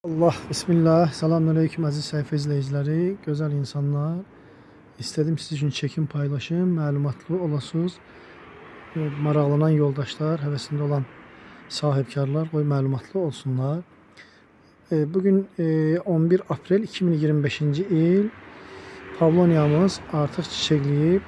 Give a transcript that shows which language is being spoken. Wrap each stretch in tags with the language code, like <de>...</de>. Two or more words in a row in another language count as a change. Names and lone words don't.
<tr>Allah, bismillah, selamünaleyküm aziz sayfa izleyicileri, güzel insanlar. İstedim siz için çekim paylaşım,</tr> <az>məlumatlı olasınız. Maraqlanan yoldaşlar, həvəsində olan sahibkarlar qoy məlumatlı olsunlar. Bugün 11 aprel 2025-ci il. Pavloniyamız artıq çiçəkləyib.</az>